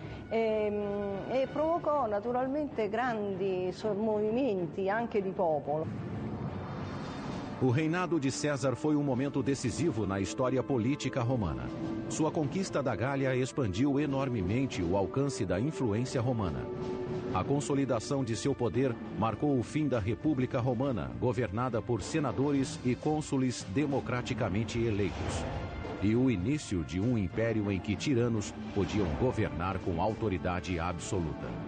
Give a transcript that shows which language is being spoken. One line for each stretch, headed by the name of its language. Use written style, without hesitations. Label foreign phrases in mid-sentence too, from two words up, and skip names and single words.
Italian: e provocò naturalmente grandi movimenti anche di popolo.
Portuguese: O reinado de César foi um momento decisivo na história política romana. Sua conquista da Gália expandiu enormemente o alcance da influência romana. A consolidação de seu poder marcou o fim da República Romana, governada por senadores e cônsules democraticamente eleitos, e o início de um império em que tiranos podiam governar com autoridade absoluta.